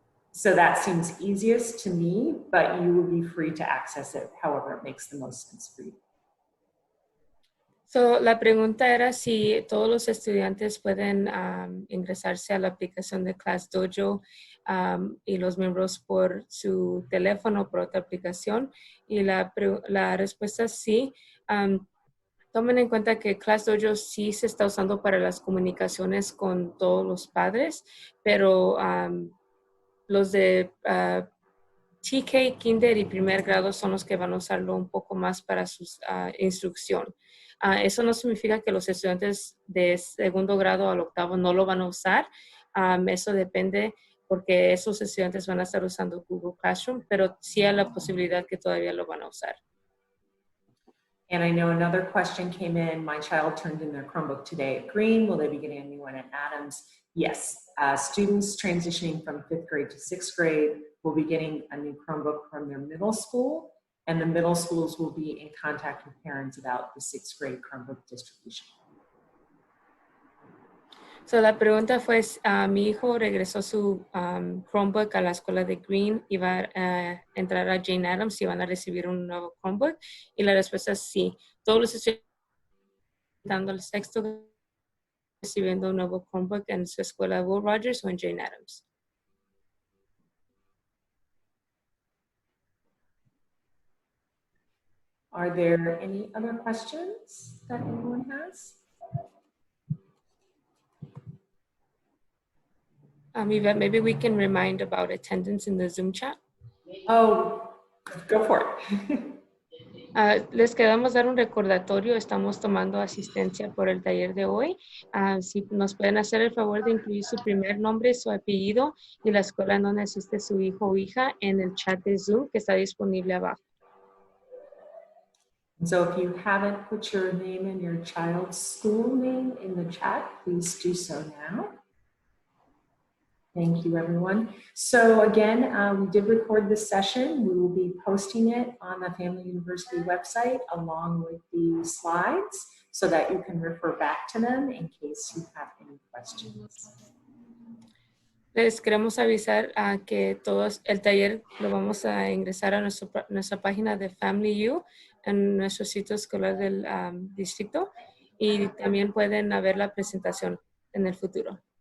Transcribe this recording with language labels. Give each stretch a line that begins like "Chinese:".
English: So that seems easiest to me, but you will be free to access it however it makes the most sense for you.
Spanish: So, la pregunta era si todos los estudiantes pueden ingresarse a la aplicación de ClassDojo y los miembros por su teléfono, por otra aplicación. Y la respuesta es sí. Tomen en cuenta que ClassDojo sí se está usando para las comunicaciones con todos los padres, pero los de TK, Kinder y primer grado son los que van a usarlo un poco más para su instrucción. Eso no significa que los estudiantes de segundo grado al octavo no lo van a usar. Eso depende porque esos estudiantes van a estar usando Google Classroom, pero sí hay la posibilidad que todavía lo van a usar.
English: And I know another question came in. My child turned in their Chromebook today at Green. Will they be getting a new one at Adams? Yes. Students transitioning from 5th grade to 6th grade will be getting a new Chromebook from their middle school, and the middle schools will be in contact with parents about the 6th grade Chromebook distribution.
Spanish: So, la pregunta fue, mi hijo regresó su Chromebook a la escuela de Green y va a entrar a Jane Addams y van a recibir un nuevo Chromebook. Y la respuesta es sí. Todos los estudiantes dando el sexto recibiendo un nuevo Chromebook en su escuela Will Rogers o en Jane Addams.
English: Are there any other questions that anyone has? Maybe we can remind about attendance in the Zoom chat. Oh, go for it.
Spanish: Les queremos dar un recordatorio. Estamos tomando asistencia por el taller de hoy. Si nos pueden hacer el favor de incluir su primer nombre, su apellido y la escuela en donde asiste su hijo o hija en el chat de Zoom que está disponible abajo.
English: So if you haven't put your name and your child's school name in the chat, please do so now. Thank you, everyone. So again, we did record this session. We will be posting it on the Family University website along with the slides so that you can refer back to them in case you have any questions.
Spanish: Les queremos avisar que todos el taller lo vamos a ingresar a nuestra página de Family U en nuestro sitio escolar del distrito y también pueden ver la presentación en el futuro.